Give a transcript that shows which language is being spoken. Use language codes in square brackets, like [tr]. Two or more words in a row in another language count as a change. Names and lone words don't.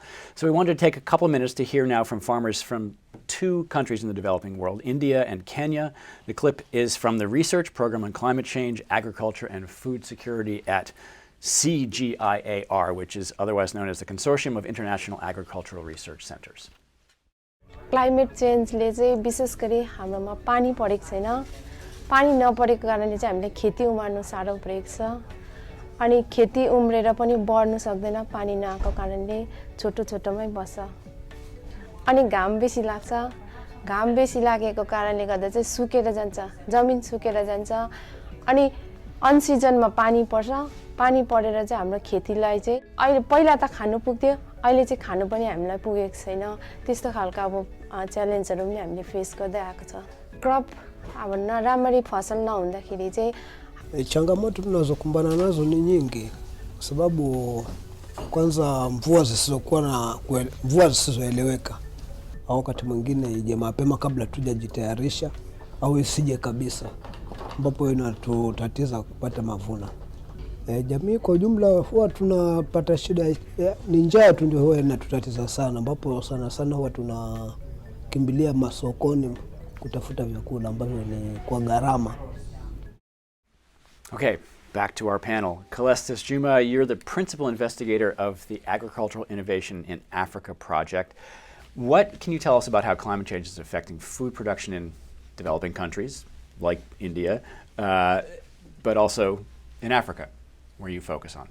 [en] So we wanted to take a couple of minutes to hear now from farmers from two countries in the developing world, India and Kenya. The clip is from the Research Program on Climate Change, Agriculture and Food Security at CGIAR, which is otherwise known as the Consortium of International Agricultural Research Centers. climate change [ne] चाहिँ विशेष गरी हाम्रोमा पानी परेको छैन पानी नपरेको कारणले चाहिँ हामीले खेती उमार्नु साह्रो परेको छ अनि खेती उम्रेर पनि बढ्नु सक्दैन पानी नआएको कारणले छोटो छोटोमै बस्छ अनि घाम बेसी लाग्छ घाम बेसी लागेको कारणले गर्दा चाहिँ सुकेर जान्छ जमिन सुकेर जान्छ अनि [en] on season [ne] पानी पर्छ पानी परेर चाहिँ हाम्रो खेतीलाई चाहिँ अहिले पहिला त खानु पुग्थ्यो अहिले चाहिँ खानु पनि हामीलाई पुगेको छैन त्यस्तो खालको अब च्यालेन्जहरु पनि हामीले फेस गर्दै आएको छ क्रप अब राम्ररी फसल नहुँदाखेरि चाहिँ [sw] changamoto tunazokumbana nazo ni nyingi kwa sababu kwanza mvua zisizoeleweka au wakati mwingine ije mapema kabla tujajitayarisha au isije kabisa ambapo inatutatiza kupata mavuno. Jamii kwa ujumla huwa tunapata shida ni njaa tu ndio huwa inatutatiza sana ambapo sana huwa tunakimbilia masokoni kutafuta vyakula ambavyo ni kwa gharama. [en] Okay, back to our panel. Calestis Juma, you're the principal investigator of the Agricultural Innovation in Africa project. What can you tell us about how climate change is affecting food production in developing countries like India, but also in Africa, where you focus on?